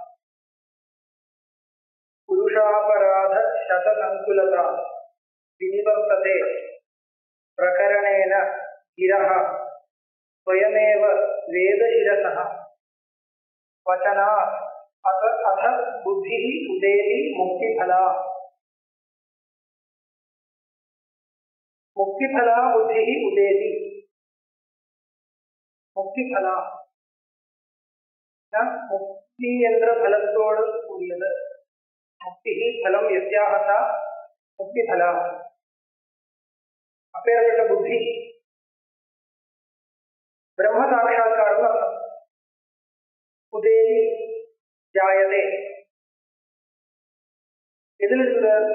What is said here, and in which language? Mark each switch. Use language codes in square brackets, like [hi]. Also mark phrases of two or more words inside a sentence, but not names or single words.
[sa] पुरुषापराध शतसङ्कुलता विनिवर्तते प्रकरणेन गिरः स्वयमेव वेदशिरसः वचनात् अथ बुद्धिः उदेति मुक्तिफला। मुक्तिफला बुद्धिः उदेति मुक्तिफला मुक्ति [ta] என்ற பலத்தோடு கூடியது. [sa] मुक्ति फलं यस्याः सा मुक्तिफला. [ta] அப்பேற்பட்ட புத்தி பிரம்ம சாட்சாத்காரம் அர்த்தம். [sa] उदेति जायते [ta] எதிலிருந்து?